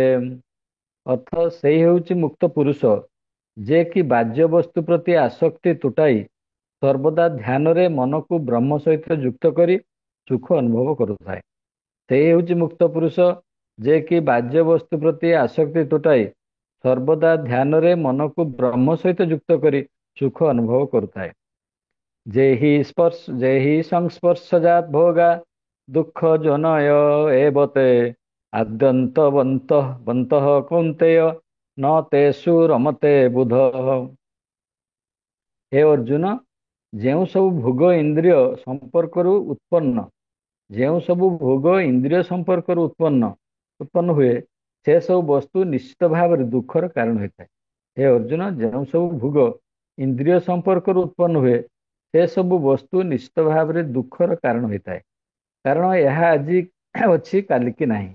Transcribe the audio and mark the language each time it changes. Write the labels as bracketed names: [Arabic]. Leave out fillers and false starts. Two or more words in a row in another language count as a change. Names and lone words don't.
[Odia] ଅର୍ଥ, ସେହି ହେଉଛି ମୁକ୍ତ ପୁରୁଷ, ଯେ କି ବାଜ୍ୟ ବସ୍ତୁ ପ୍ରତି ଆସକ୍ତି ତୁଟାଇ ସର୍ବଦା ଧ୍ୟାନରେ ମନକୁ ବ୍ରହ୍ମ ସହିତ ଯୁକ୍ତ କରି ସୁଖ ଅନୁଭବ କରୁଥାଏ। ସେହି ହେଉଛି ମୁକ୍ତ ପୁରୁଷ, ଯେ କି ବାଜ୍ୟ ବସ୍ତୁ ପ୍ରତି ଆସକ୍ତି ତୁଟାଇ ସର୍ବଦା ଧ୍ୟାନରେ ମନକୁ ବ୍ରହ୍ମ ସହିତ ଯୁକ୍ତ କରି ସୁଖ ଅନୁଭବ କରୁଥାଏ। [Sanskrit] ଯେ ହି ସଂସ୍ପର୍ଶଜାତ୍ ଭୋଗା दुःख जनय एवते आद्यन्तवन्तः बन्तः कौन्तेय न तेषु रमते बुध। [Odia] ହେ ଅର୍ଜୁନ, ଯେଉଁ ସବୁ ଭୋଗ ଇନ୍ଦ୍ରିୟ ସମ୍ପର୍କରୁ ଉତ୍ପନ୍ନ ଯେଉଁ ସବୁ ଭୋଗ ଇନ୍ଦ୍ରିୟ ସମ୍ପର୍କରୁ ଉତ୍ପନ୍ନ ହୁଏ ସେ ସବୁ ବସ୍ତୁ ନିଶ୍ଚିତ ଭାବରେ ଦୁଃଖର କାରଣ ହୋଇଥାଏ। ହେ ଅର୍ଜୁନ, ଯେଉଁ ସବୁ ଭୋଗ ଇନ୍ଦ୍ରିୟ ସମ୍ପର୍କରୁ ଉତ୍ପନ୍ନ ହୁଏ ସେ ସବୁ ବସ୍ତୁ ନିଶ୍ଚିତ ଭାବରେ ଦୁଃଖର କାରଣ ହୋଇଥାଏ, କାରଣ ଏହା ଆଜି ଅଛି କାଲିକି ନାହିଁ।